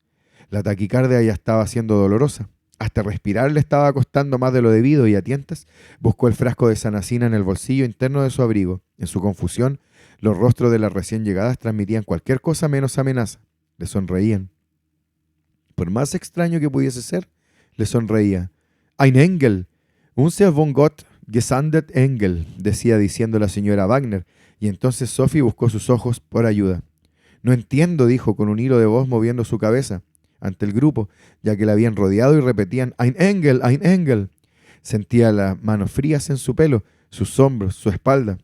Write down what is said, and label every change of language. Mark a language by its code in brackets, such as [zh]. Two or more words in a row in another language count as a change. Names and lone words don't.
[es] La taquicardia ya estaba siendo dolorosa. Hasta respirar le estaba costando más de lo debido y a tientas buscó el frasco de sanacina en el bolsillo interno de su abrigo. En su confusión, los rostros de las recién llegadas transmitían cualquier cosa menos amenaza. Le sonreían. Por más extraño que pudiese ser, le sonreía. [de] «Ein Engel, unser von Gott gesandet Engel», [es] decía diciendo la señora Wagner, y entonces Sophie buscó sus ojos por ayuda. «No entiendo», dijo con un hilo de voz moviendo su cabeza ante el grupo, ya que la habían rodeado y repetían [de] «Ein Engel, ein Engel». [es] Sentía las manos frías en su pelo, sus hombros, su espalda.